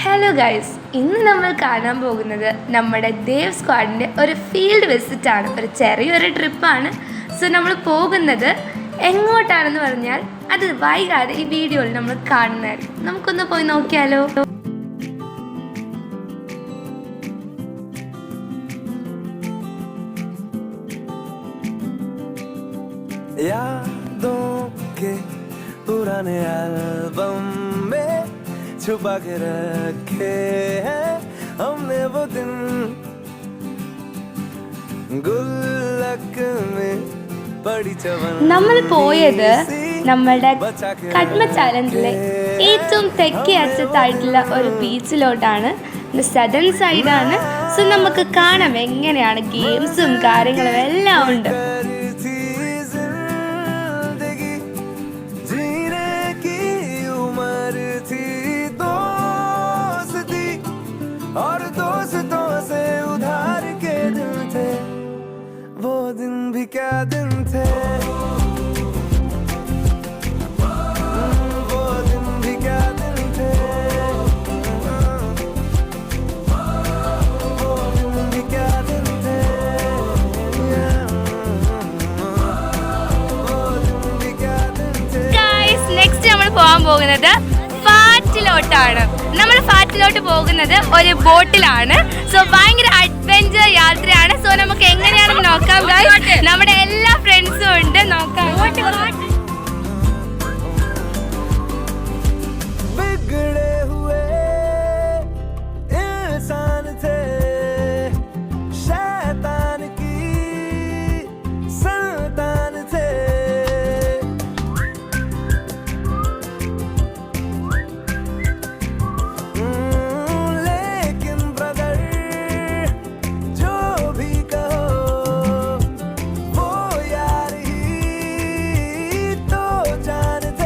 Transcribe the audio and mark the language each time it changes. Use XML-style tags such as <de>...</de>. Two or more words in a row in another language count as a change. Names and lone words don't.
<en>hello guys,</en> <ml>ഇന്ന് നമ്മൾ കാണാൻ പോകുന്നത് നമ്മുടെ ദേവ് സ്ക്വാഡിൻ്റെ ഒരു</ml> <en>field visitആണ്.</en> <ml>ഒരു ചെറിയൊരു ട്രിപ്പാണ്. സോ നമ്മൾ പോകുന്നത് എങ്ങോട്ടാണെന്ന് പറഞ്ഞാൽ അത് വൈകാതെ ഈ വീഡിയോയിൽ നമ്മൾ കാണുന്നതായിരിക്കും. നമുക്കൊന്ന് പോയി നോക്കിയാലോ.</ml> <hi>पुराने एल्बम में छुपा के रखे हैं हमने वो दिन गुल्लक में पड़ी चवन.</hi> <ml>നമ്മൾ പോയത് നമ്മുടെ കട്മ ചാലഞ്ചിലെ ഏറ്റവും തെക്കേ അറ്റത്തായിട്ടുള്ള ഒരു ബീച്ചിലോട്ടാണ്.</ml> <en>southern sideആണ്.</en> <ml>സോ നമുക്ക് കാണാം എങ്ങനെയാണ് ഗെയിംസും കാര്യങ്ങളും എല്ലാം ഉണ്ട്.</ml> <hi>और दोस्तों से उधार के दिन थे, वो दिन भी क्या दिन थे, वो दिन भी क्या दिन थे, वो दिन भी क्या दिन थे, वो दिन भी क्या दिन थे.</hi> <en>guys, next</en> <ml>നമ്മൾ പോകാൻ പോകുന്നത് ഫാറ്റിലോട്ടാണ്. നമ്മൾ ഫാറ്റിലോട്ട് പോകുന്നത് ഒരു ബോട്ടിലാണ്. സോ ഭയങ്കര അഡ്വഞ്ചർ യാത്രയാണ്. സോ നമുക്ക് എങ്ങനെയാണെന്ന് നോക്കാം ഗൈസ്. നമ്മുടെ എല്ലാ ഫ്രണ്ട്സും ഉണ്ട്. നോക്കാം.</ml> <hi>बिगड़े हुए इंसान थे, शैतान की संतान थे. लेकिन ब्रदर जो भी कहो, वो यार ही तो जान थे.</hi>